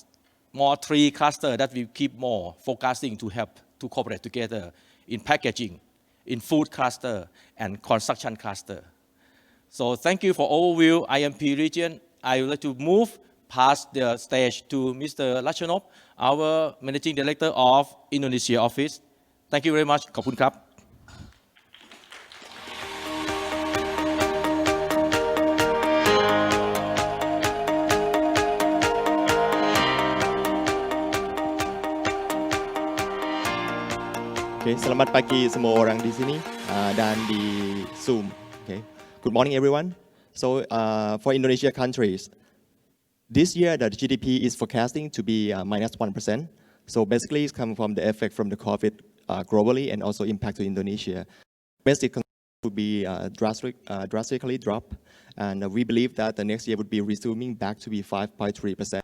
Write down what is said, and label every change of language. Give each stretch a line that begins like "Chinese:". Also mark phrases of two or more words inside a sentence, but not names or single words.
English: More 3 clusters that we keep more focusing to help to cooperate together in packaging, in food cluster, and construction cluster. So thank you for overview IMP region. I would like to move past the stage to Mr. Lachanop, our Managing Director of Indonesia office. Thank you very much.
Thai: ขอบคุณครับ
Indonesian: Okay, selamat pagi semua orang di sini dan di Zoom.
English: Okay, good morning everyone. So for Indonesia countries, this year the GDP is forecasting to be -1%. So basically it's coming from the effect from the COVID globally and also impact to Indonesia. Domestic would be drastically drop, and we believe that the next year would be resuming back to be 5.3%.